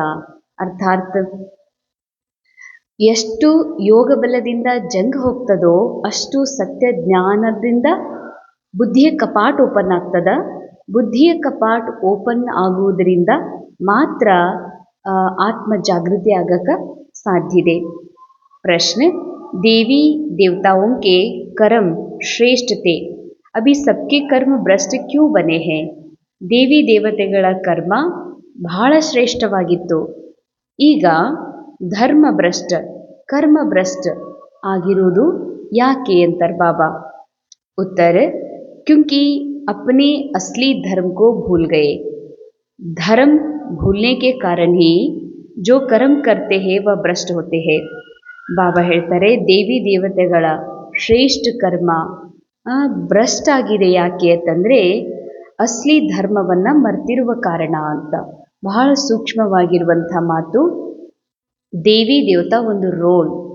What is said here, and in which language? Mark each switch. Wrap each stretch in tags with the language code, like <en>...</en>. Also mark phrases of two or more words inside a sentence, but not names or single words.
<kn>ಅರ್ಥಾತ್ ಎಷ್ಟು ಯೋಗ ಬಲದಿಂದ ಜಂಗ್ ಹೋಗ್ತದೋ ಅಷ್ಟು ಸತ್ಯ ಜ್ಞಾನದಿಂದ ಬುದ್ಧಿಯ ಕಪಾಟ್ ಓಪನ್ ಆಗ್ತದ. ಬುದ್ಧಿಯ ಕಪಾಟ್ ಓಪನ್ ಆಗುವುದರಿಂದ ಮಾತ್ರ ಆತ್ಮ ಜಾಗೃತಿ ಆಗಕ್ಕೆ ಸಾಧ್ಯ ಇದೆ. ಪ್ರಶ್ನೆ,</kn> <hi>देवी देवताओं के कर्म श्रेष्ठ थे, अभी सबके कर्म भ्रष्ट क्यों बने हैं?</hi> <kn>ದೇವಿ ದೇವತೆಗಳ ಕರ್ಮ ಬಹಳ ಶ್ರೇಷ್ಠವಾಗಿತ್ತು, ಈಗ ಧರ್ಮಭ್ರಷ್ಟ ಕರ್ಮಭ್ರಷ್ಟ ಆಗಿರುವುದು ಯಾಕೆ ಅಂತಾರೆ ಬಾಬಾ. ಉತ್ತರ,</kn> <hi>क्योंकि अपने असली धर्म को भूल गए. धर्म भूलने के कारण ही जो कर्म करते हैं वह भ्रष्ट होते हैं.</hi> <kn>ಬಾಬಾ ಹೇಳ್ತಾರೆ, ದೇವಿ ದೇವತೆಗಳ ಶ್ರೇಷ್ಠ ಕರ್ಮ ಭ್ರಷ್ಟ ಆಗಿದೆ. ಯಾಕೆ ಅಂತಂದರೆ ಅಸ್ಲಿ ಧರ್ಮವನ್ನು ಮರ್ತಿರುವ ಕಾರಣ ಅಂತ. ಬಹಳ ಸೂಕ್ಷ್ಮವಾಗಿರುವಂಥ ಮಾತು. ದೇವಿ ದೇವತಾ ಒಂದು ರೋಲ್.</kn>